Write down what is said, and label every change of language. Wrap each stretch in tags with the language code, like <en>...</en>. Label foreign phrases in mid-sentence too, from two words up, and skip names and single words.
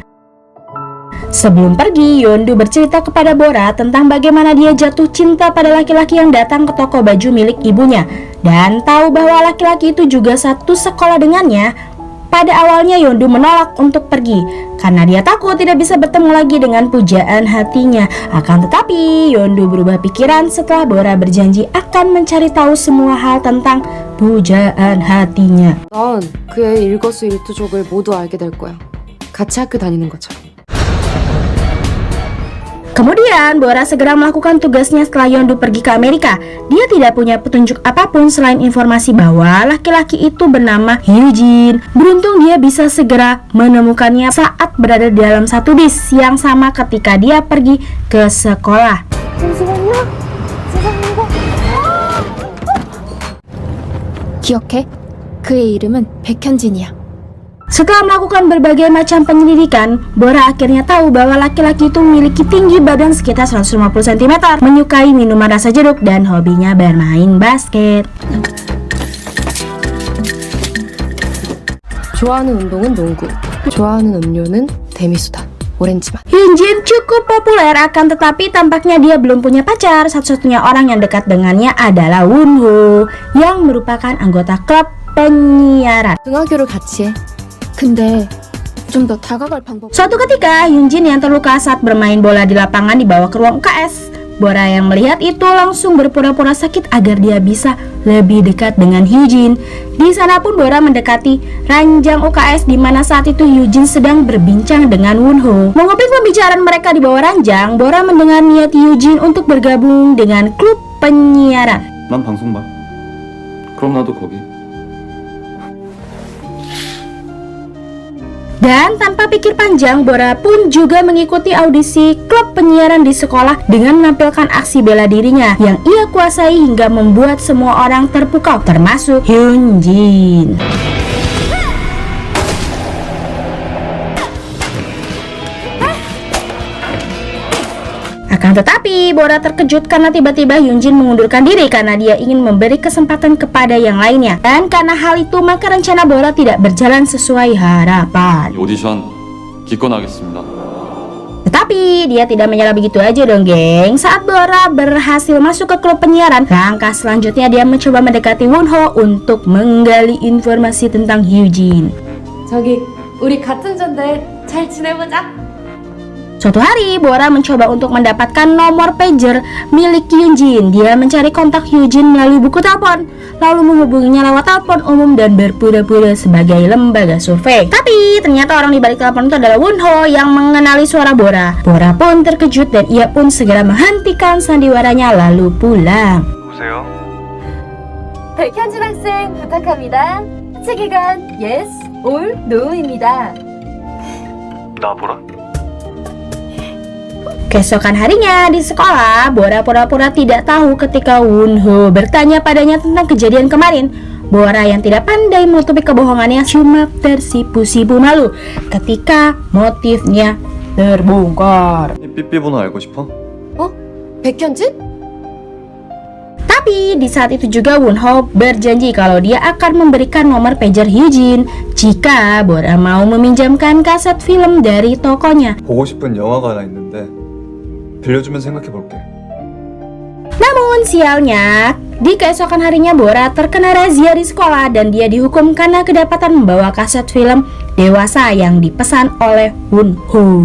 <id>Sebelum pergi, Yondu bercerita kepada Bora tentang bagaimana dia jatuh cinta pada laki-laki yang datang ke toko baju milik ibunya dan tahu bahwa laki-laki itu juga satu sekolah dengannya. Pada awalnya Yondu menolak untuk pergi karena dia takut tidak bisa bertemu lagi dengan pujaan hatinya. Akan tetapi Yondu berubah pikiran setelah Bora berjanji akan mencari tahu semua hal tentang pujaan hatinya.</id> <ko>넌 그의 일거수일투족을 모두 알게 될 거야. 같이 학교 다니는 것처럼.</ko> <id>Kemudian Bora segera melakukan tugasnya setelah Yondu pergi ke Amerika. Dia tidak punya petunjuk apapun selain informasi bahwa laki-laki itu bernama Hyujin. Beruntung dia bisa segera menemukannya saat berada di dalam satu bis yang sama ketika dia pergi ke sekolah.</id> <ko>기억해? 그의 이름은 백현진이야.</ko> <id>Setelah melakukan berbagai macam penyelidikan, Bora akhirnya tahu bahwa laki-laki itu memiliki tinggi badan sekitar 150 cm, menyukai minuman rasa jeruk, dan hobinya bermain basket.</id> <ko>좋아하는 운동은 농구. 좋아하는 음료는 데미소다. 오렌지맛.</ko> <id>Hyunjin cukup populer, akan tetapi tampaknya dia belum punya pacar. Satu-satunya orang yang dekat dengannya adalah Wonho, yang merupakan anggota klub penyiaran.</id> <ko>등하교를 같이 해. 근데 좀 더 다가갈 방법.</ko> <id>Suatu ketika, Hyunjin yang terluka saat bermain bola di lapangan dibawa ke ruang UKS. Bora yang melihat itu langsung berpura-pura sakit agar dia bisa lebih dekat dengan Hyunjin. Di sana pun Bora mendekati ranjang UKS di mana saat itu Hyunjin sedang berbincang dengan Wonho. Menguping pembicaraan mereka di bawah ranjang, Bora mendengar niat Hyunjin untuk bergabung dengan klub penyiaran.</id> <ko>난 방송 봐. 그럼 나도 거기.</ko> <id>Dan tanpa pikir panjang, Bora pun juga mengikuti audisi klub penyiaran di sekolah dengan menampilkan aksi bela dirinya yang ia kuasai hingga membuat semua orang terpukau, termasuk Hyunjin. Akan tetapi, Bora terkejut karena tiba-tiba Hyunjin mengundurkan diri karena dia ingin memberi kesempatan kepada yang lainnya. Dan karena hal itu, maka rencana Bora tidak berjalan sesuai harapan.</id> <ko>오디션 기권하겠습니다.</ko> <id>Tetapi dia tidak menyerah begitu aja dong, geng. Saat Bora berhasil masuk ke klub penyiaran, langkah selanjutnya dia mencoba mendekati Wonho untuk menggali informasi tentang Hyunjin.</id> <ko>저기 우리 같은 전대 잘 지내보자.</ko> <id>Suatu hari, Bora mencoba untuk mendapatkan nomor pager milik Hyunjin. Dia mencari kontak Hyunjin melalui buku telepon, lalu menghubunginya lewat telepon umum dan berpura-pura sebagai lembaga survei. Tapi ternyata orang di balik telepon itu adalah Wonho yang mengenali suara Bora. Bora pun terkejut dan ia pun segera menghentikan sandiwaranya lalu pulang.</id> <ko>보세요. 백현진 학생 부탁합니다. 체계관</ko> <en>yes or no</en> <ko>입니다. 나 보라.</ko> <id>Keesokan harinya di sekolah, Bora pura-pura tidak tahu ketika Wonho bertanya padanya tentang kejadian kemarin. Bora yang tidak pandai menutupi kebohongannya cuma tersipu-sipu malu ketika motifnya terbongkar.</id> <ko>삐삐 번호 알고 싶어? 어? 백현진?</ko> <id>Tapi di saat itu juga Wonho berjanji kalau dia akan memberikan nomor pager Hyunjin jika Bora mau meminjamkan kaset film dari tokonya.</id> <ko>보고 싶은 영화가 하나 있는데 빌려주면 생각해볼게.</ko> <id>Namun sialnya, Di keesokan harinya Bora terkena razia di sekolah dan dia dihukum karena kedapatan membawa kaset film dewasa yang dipesan oleh Wonho.</id>